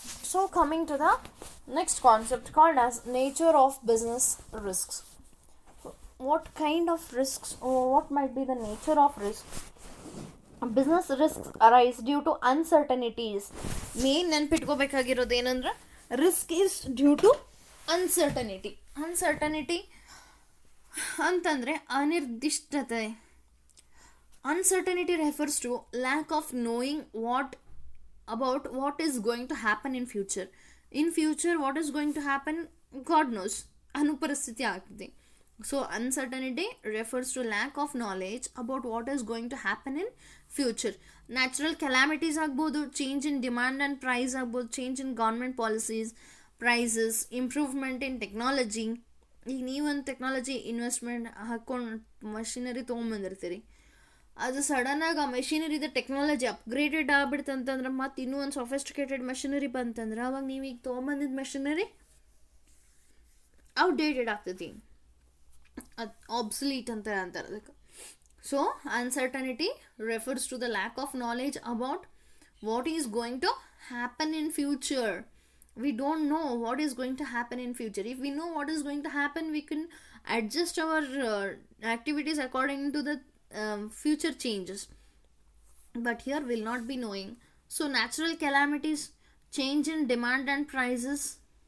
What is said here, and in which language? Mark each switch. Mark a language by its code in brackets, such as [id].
[en] So coming to the next concept called as nature of business risks. What kind of risks, or what might be the nature of risk? Business risks arise due to uncertainties. Main [kn] ನೆನ್ಪಿಟ್ಕೋಬೇಕಾಗಿರೋದು ಏನಂದ್ರೆ [en] risk is due to uncertainty. [kn] Uncertainty ಅಂತಂದರೆ ಅನಿರ್ದಿಷ್ಟತೆ. [en] Uncertainty refers to lack of knowing about what is going to happen in future. In future what is going to happen, God knows. [kn] ಅನುಪರಿಸ್ಥಿತಿ ಆಗ್ತದೆ. [en] So uncertainty refers to lack of knowledge about what is going to happen in future. Natural calamities ಆಗ್ಬೋದು, change in demand and price ಆಗ್ಬೋದು, change in government policies, prices, improvement in technology. [kn] ಈಗ ನೀವೊಂದು technology investment ಹಾಕ್ಕೊಂಡು machinery ತೊಗೊಂಬಂದಿರ್ತೀರಿ, ಅದು ಸಡನ್ನಾಗಿ ಆ ಮೆಷಿನರಿದ technology upgraded ಆಗ್ಬಿಡ್ತಂತಂದ್ರೆ ಮತ್ತು ಇನ್ನೂ ಒಂದು ಸೊಫಿಸ್ಟಿಕೇಟೆಡ್ ಮೆಷಿನರಿ ಬಂತಂದ್ರೆ ಅವಾಗ ನೀವು ಈಗ ತೊಗೊಂಬಂದಿದ್ದ ಮೆಷಿನರಿ ಔಟ್ಡೇಟೆಡ್ ಆಗ್ತೈತಿ, ಅದು ಆಬ್ಸಲೀಟ್ ಅಂತ ಅಂತಾರೆ ಅದಕ್ಕೆ. [en] So uncertainty refers to the lack of knowledge about what is going to happen in future. We don't know what is going to happen in future. If we know what is going to happen, we can adjust our activities according to the future changes. But here we'll not be knowing. So natural calamities, change in demand and prices.